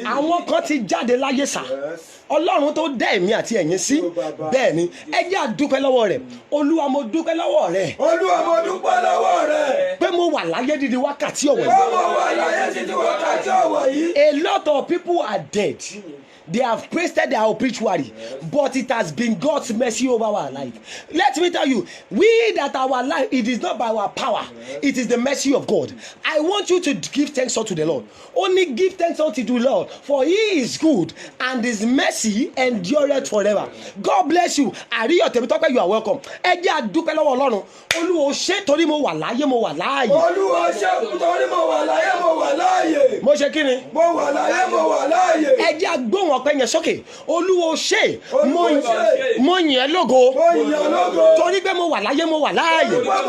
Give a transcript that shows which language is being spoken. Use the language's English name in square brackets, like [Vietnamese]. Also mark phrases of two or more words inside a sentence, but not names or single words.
[Yoruba] Àwọn kan ti jáde láyé sà. Ọlọ́run tó dá èmi àti ẹ̀yin sí. Bẹ́ẹ̀ ni ẹ jẹ́ a dúpẹ́ lọ́wọ́ rẹ̀. Olúwa mo dúpẹ́ lọ́wọ́ rẹ̀. Olúwa mo dúpẹ́ lọ́wọ́ rẹ̀. Pé mo wà láyé di wákàtí ọ̀wọ̀ yìí. Mo wà láyé di wákàtí ọ̀wọ̀ yìí. [English] A lot of people are dead. They have pasted their obituary, but it has been God's mercy over our life. Let me tell you, we that our life, it is not by our power, it is the mercy of God. I want you to give thanks unto the Lord. Only give thanks unto the Lord, for He is good and His mercy endureth forever. God bless you. [Yoruba] Àríyọ̀ tèmi tọ́pẹ́, [English] you are welcome. [Yoruba] Ẹ jẹ́ a dúpẹ́ lọ́wọ́ Ọlọ́run. Olúwa ṣé torí mo wà láyé, mo wà láàyè. Olúwa ṣé torí mo wà láyé, mo wà láàyè. Mo ṣe kí ni? Mo wà láyé, mo wà láàyè. Ẹ jẹ́ a gbóhùn ọpẹ́ yẹn sókè. Olúwa ṣé mo yìn ẹ́ lógo torí pé mo wà láyé, mo wà láàyè.